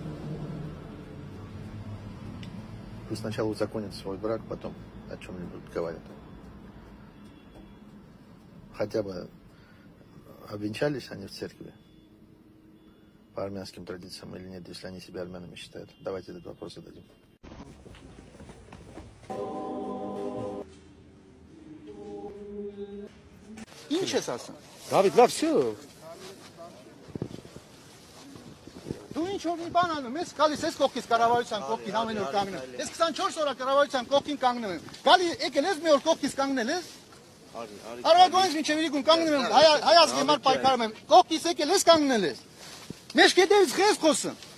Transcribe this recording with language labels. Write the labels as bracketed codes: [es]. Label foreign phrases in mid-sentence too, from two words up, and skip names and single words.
[ru] Пусть сначала узаконят свой брак, потом о чем-нибудь говорят. Хотя бы обвенчались они в церкви по армянским традициям или нет, если они себя армянами считают. Давайте этот вопрос зададим. [hy] Ինչ ես ասում։ Դավիթ, լավ, всё։ Դու ինչ որ մի բան անում ես, գալիս ես կողքից կառավարության կողքին ամեն օր կանգնում։ Ես 24 օր կառավարության կողքին կանգնում եմ։ Գալի եկել ես մի օր կողքից կանգնել ես։ Արվագոնից մինչև իրիկուն կանգնում եմ, հայ ազգի համար պայքարում եմ։ Կողքից եկել ես կանգնել ես։ Մեզ կետևից խես խոսում։